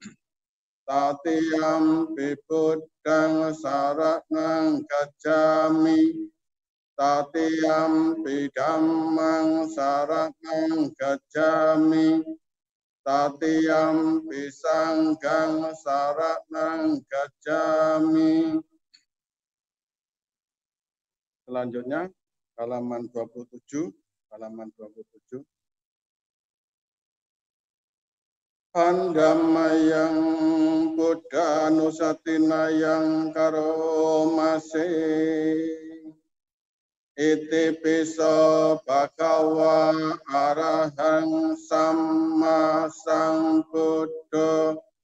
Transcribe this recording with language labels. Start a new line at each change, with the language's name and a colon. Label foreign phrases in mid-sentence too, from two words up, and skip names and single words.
Pali: Tatiyampi Buddhang saratang gacchami. Tatiyampi Dhammang saratang gacchami. Tatiyampi Sanghang saratang gacchami.
Indonesian: Selanjutnya halaman 27. Halaman 27.
Pali: Pandamayang Buddha Nusatinayang Karomase. Iti piso bhagawa arahang samma sambuddho